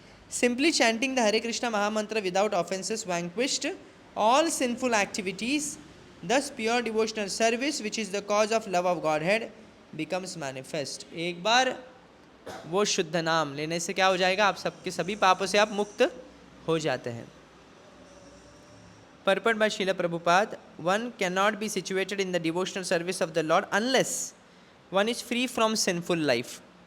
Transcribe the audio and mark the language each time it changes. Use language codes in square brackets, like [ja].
[en] Simply chanting the Hare Krishna Mahamantra without offenses vanquished all sinful activities, thus pure devotional service which is the cause of love of Godhead becomes manifest. [hi] एक बार वो शुद्ध नाम लेने से क्या हो जाएगा, आप सबके सभी पापों से आप मुक्त हो जाते हैं। [en] Purport by Srila Prabhupada, one cannot be situated in the devotional service of the Lord unless one is free from sinful life.